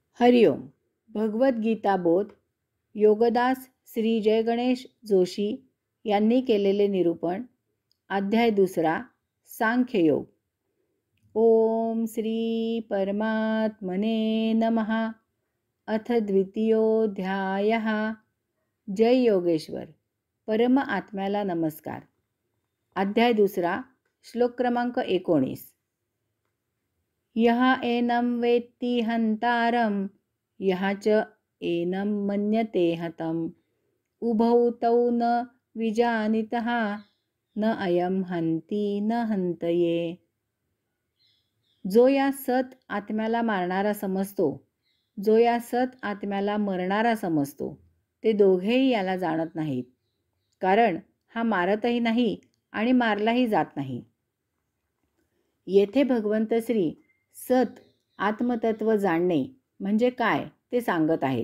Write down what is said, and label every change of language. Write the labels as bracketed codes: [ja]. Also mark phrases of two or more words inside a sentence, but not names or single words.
[mr] हरिओम. भगवद्गीता बोध योगदास श्री जयगणेश जोशी यांनी केलेले निरूपण. अध्याय 2. [sa] सांख्ययोग. ओम श्री परमात्मने नमः. अथ द्वितीयोऽध्यायः. [mr] जय योगेश्वर. परम आत्म्याला नमस्कार. अध्याय 2. श्लोक क्रमांक 19. [sa] यः एनं वेत्ति हन्तारं यः च एनं मन्यते हतम् उभौ तौ न विजानीतः न अयं हन्ति न हन्तये. [mr] जो या सत आत्म्याला मारणारा समजतो, जो या सत आत्म्याला मरणारा समजतो, ते दोघेही याला जाणत नाहीत. कारण हा मारतही नाही आणि मारलाही जात नाही. येथे भगवंत श्री सत आत्मतत्व जाणणे म्हणजे काय ते सांगत आहेत.